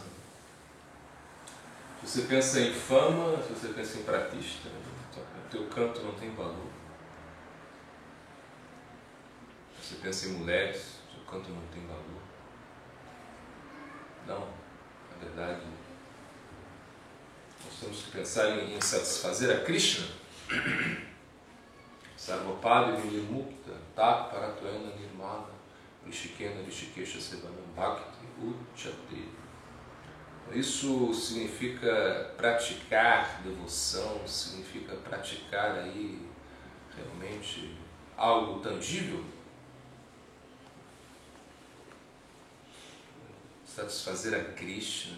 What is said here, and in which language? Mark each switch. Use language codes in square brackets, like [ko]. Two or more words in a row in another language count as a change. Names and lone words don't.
[pt] Se você pensa em fama, se você pensa em pratista, o teu canto não tem valor. Se você pensa em mulheres, o seu canto não tem valor. Não, na verdade, nós temos que pensar em satisfazer a Krishna. [sa] Sarvapada Vilimukta, Tak Paratvena Nirmana, Rishikena Rishikesha Sevanam Bhakti Uchate. [pt] Isso significa praticar devoção, significa praticar aí realmente algo tangível. Satisfazer a Krishna.